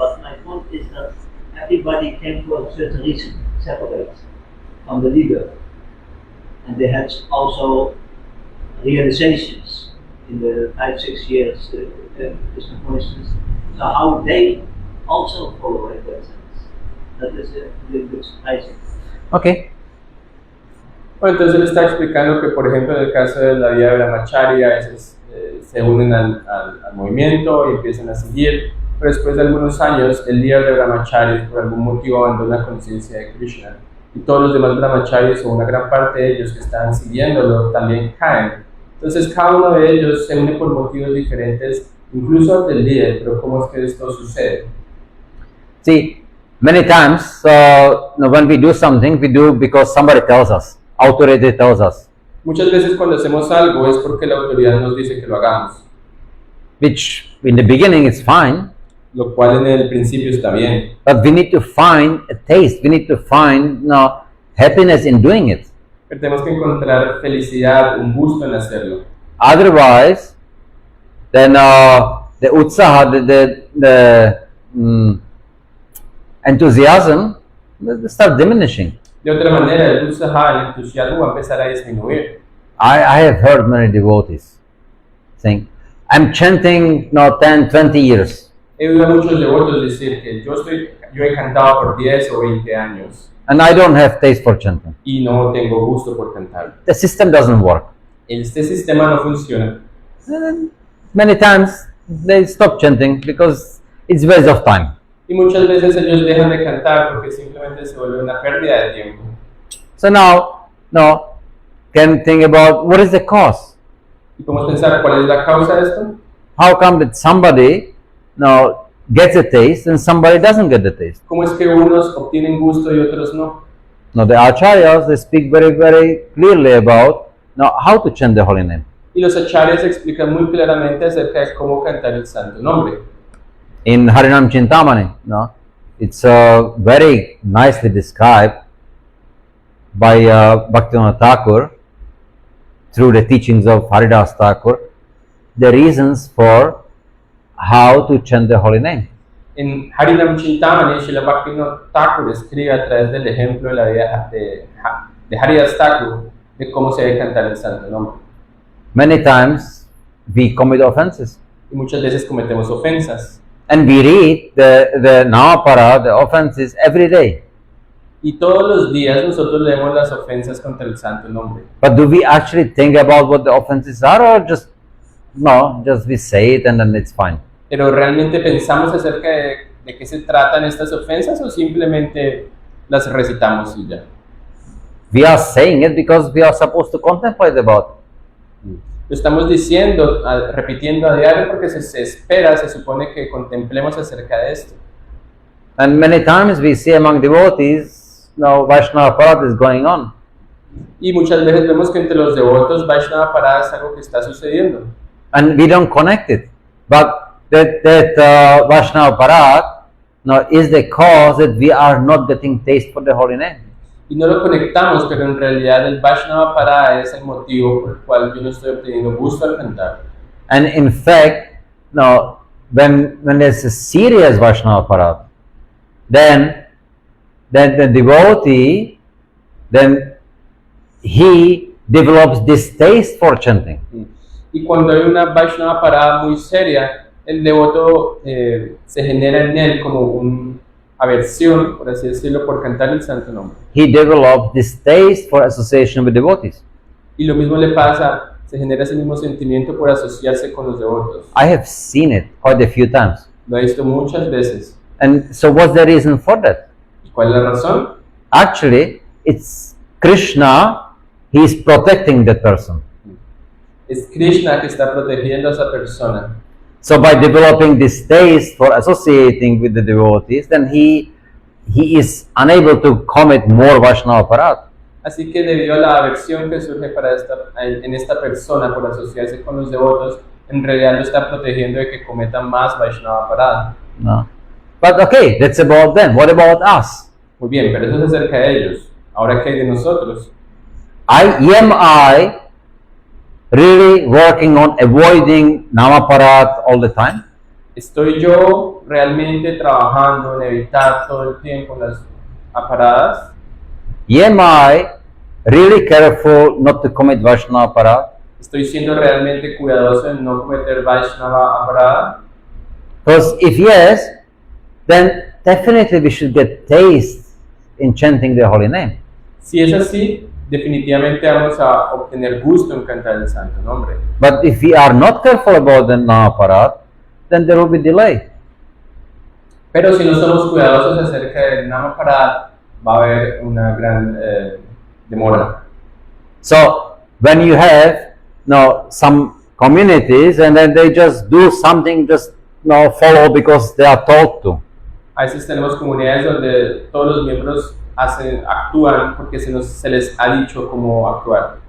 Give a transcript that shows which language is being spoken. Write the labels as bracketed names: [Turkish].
[English] But my point is that everybody came for a certain reason, separate from the leader. And they had also realizations in the 5-6 years, Krishna consciousness. So how they also follow in that sense. That is a little bit surprising. Okay. [Spanish] Bueno, entonces él está explicando que, por ejemplo, en el caso de la vida de Brahmachari, a veces se unen al movimiento y empiezan a seguir, pero después de algunos años, el líder de Brahmachari, por algún motivo, abandona la conciencia de Krishna. Y todos los demás Brahmacharis, o una gran parte de ellos que están siguiéndolo, también caen. Entonces, cada uno de ellos se une por motivos diferentes, incluso del líder, pero ¿cómo es que esto sucede? [English] See, many times when we do something, we do because somebody tells us, authority tells us, [Spanish] Muchas veces cuando hacemos algo es porque la autoridad nos dice que lo hagamos, [English] which in the beginning is fine, [Spanish] lo cual en el principio está bien. [English] but we need to find a taste, we need to find happiness in doing it. [Spanish] Pero tenemos que encontrar felicidad, un gusto en hacerlo. [English] Otherwise, then the utsaha, the enthusiasm will start diminishing. [Spanish] De otra manera, el utsaha, el entusiasmo va a empezar a disminuir. [English] I have heard many devotees saying, I'm chanting 10, 20 years, [Spanish] He oído a muchos devotos decir que yo he cantado por 10 o 20 años [English] and I don't have taste for chanting. [Spanish] y no tengo gusto por cantar. [English] The system doesn't work. [Spanish] Este sistema no funciona. [English] Many times they stop chanting because it's waste of time. [Spanish] Y muchas veces ellos dejan de cantar porque simplemente se vuelve una pérdida de tiempo. [English] So now can think about what is the cause. [Spanish] Y podemos pensar cuál es la causa de esto. [English] How come that somebody gets a taste and somebody doesn't get the taste? [Spanish] ¿Cómo es que unos obtienen gusto y otros no? [English] Now the acharyas, they speak very, very clearly about how to chant the holy name. [Spanish] Y los acharyas explican muy claramente acerca de cómo cantar el santo nombre. [English] In Harinam Chintamani, it's very nicely described by Bhaktivinoda Thakur through the teachings of Haridas Thakur, the reasons for how to chant the holy name. [Spanish] En Harinam Chintamani, Srila Bhaktivinoda Thakur escribe a través del ejemplo de la vida de Haridas Thakur de cómo se debe cantar el santo nombre. [English] Many times we commit offenses. [Spanish] Y muchas veces cometemos ofensas. [English] And we read the Namapara, the offenses, every day. [Spanish] Y todos los días nosotros leemos las ofensas contra el santo nombre. [English] But do we actually think about what the offenses are, or just we say it and then it's fine? [Spanish] Pero ¿realmente pensamos acerca de qué se tratan estas ofensas o simplemente las recitamos y ya? [English] We are saying it because we are supposed to contemplate about it. [Spanish] Lo estamos diciendo, repitiendo a diario porque se espera, se supone que contemplemos acerca de esto. [English] And many times we see among devotees, Vaishnava Parad is going on. [Spanish] Y muchas veces vemos que entre los devotos Vaishnava Parada es algo que está sucediendo. [English] And we don't connect it. But that Vaishnava Parad is the cause that we are not getting taste for the holy name. [Spanish] Y no lo conectamos, pero en realidad el Vaishnava Parada es el motivo por el cual yo no estoy obteniendo gusto al cantar. [English] And in fact, when there's a serious Vaishnava Parad, then the devotee, then he develops distaste for chanting. [Spanish] Y cuando hay una Vaishnava Parada muy seria, el devoto se genera en él como una aversión, por así decirlo, por cantar el santo nombre. [English] He develops distaste for association with devotees. [Spanish] Y lo mismo le pasa, se genera ese mismo sentimiento por asociarse con los devotos. [English] I have seen it quite a few times. [Spanish] Lo he visto muchas veces. [English] And so what's the reason for that? [Spanish] ¿Y cuál es la razón? [English] Actually, it's Krishna, he is protecting that person. [Spanish] Es Krishna que está protegiendo a esa persona. [English] So by developing distaste for associating with the devotees, then he is unable to commit more Vaishnava Parad. [Spanish] Así que debido a la aversión que surge en esta persona por asociarse con los devotos, en realidad lo está protegiendo de que cometan más Vaishnava Aparad. No. [English] But okay, that's about them. What about us? [Spanish] Muy bien, pero eso es acerca de ellos. Ahora, ¿qué hay de nosotros? [English] Am I really working on avoiding Namaparat all the time? [Spanish] ¿Estoy yo realmente trabajando en evitar todo el tiempo las aparadas? [English] Am I really careful not to commit Vaishnava Parat? [Spanish] ¿Estoy siendo realmente cuidadoso en no cometer Vaishnava Aparada? [English] Because if yes, then definitely we should get taste in chanting the holy name. [Spanish] Si es así, definitivamente vamos a obtener gusto en cantar el santo nombre. [English] But if we are not careful about the Namaparat, then there will be delay. [Spanish] Pero si no somos cuidadosos acerca del Namaparad, va a haber una gran demora. [English] So when you have some communities and then they just do something, just follow because they are told to. [Spanish] A veces tenemos comunidades donde todos los miembros actúan porque se les ha dicho cómo actuar.